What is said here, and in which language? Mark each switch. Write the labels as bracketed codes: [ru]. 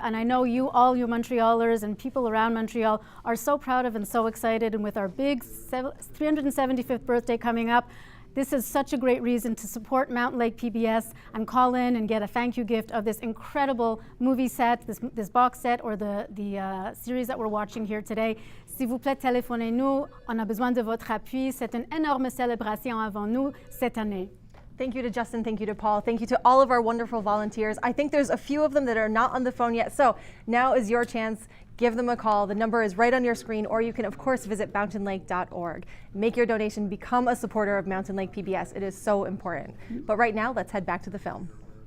[en] And I know you, all you Montrealers and people around Montreal are so proud of and so excited. And with our big 375th birthday coming up, this is such a great reason to support Mountain Lake PBS and call in and get a thank you gift of this incredible movie set, this box set, or the series that we're watching here today. [fr] S'il vous plaît, téléphonez-nous. On a besoin de votre appui. C'est une énorme célébration avant nous cette année. [en] Thank you to Justin, thank you to Paul, thank you to all of our wonderful volunteers. I think there's a few of them that are not on the phone yet, so now is your chance. Give them a call. The number is right on your screen, or you can, of course, visit mountainlake.org. Make your donation, become a supporter of Mountain Lake PBS. It is so important. But right now, let's head back to the film.